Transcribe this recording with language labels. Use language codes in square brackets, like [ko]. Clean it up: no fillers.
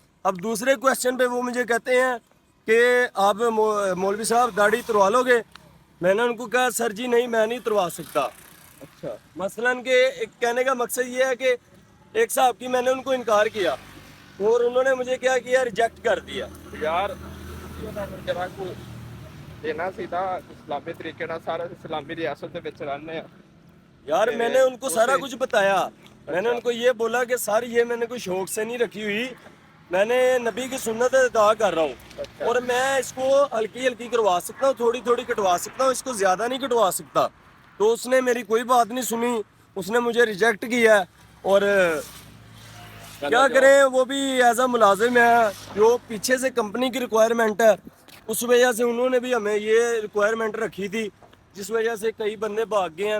[hi] अब दूसरे क्वेश्चन पे वो मुझे कहते हैं कि आप मौलवी साहब दाढ़ी तुरवा लोगे? मैंने उनको कहा सर जी नहीं मैं नहीं तुरवा सकता। अच्छा मसलन के कहने का मकसद ये है कि एक साहब की मैंने उनको इनकार किया और उन्होंने मुझे क्या किया, रिजेक्ट कर दिया। [pa] ਯਾਰ ਉਹਨਾਂ ਨੂੰ ਜਰਾ ਕੋ ਦੇਣਾ ਸੀ ਤਾਂ ਇਸਲਾਮੀ ਤਰੀਕੇ ਨਾਲ, ਸਾਰਾ ਇਸਲਾਮੀ ਰਿਆਸਤ ਦੇ ਵਿੱਚ ਰਹਿੰਦੇ ਆ। [hi] यार मैंने उनको सारा कुछ बताया, मैंने उनको ये बोला कि सर ये मैंने कोई शौक से नहीं रखी हुई, मैंने नबी की सुन्नत अदा कर रहा हूँ और मैं इसको हल्की हल्की करवा सकता हूँ, थोड़ी थोड़ी कटवा सकता हूँ, इसको ज़्यादा नहीं कटवा सकता। तो उसने मेरी कोई बात नहीं सुनी, उसने मुझे रिजेक्ट किया और क्या करें, वो भी एज अ मुलाजिम है, जो पीछे से कंपनी की रिक्वायरमेंट है, उस वजह से उन्होंने भी हमें ये रिक्वायरमेंट रखी थी, जिस वजह से कई बंदे भाग गए हैं।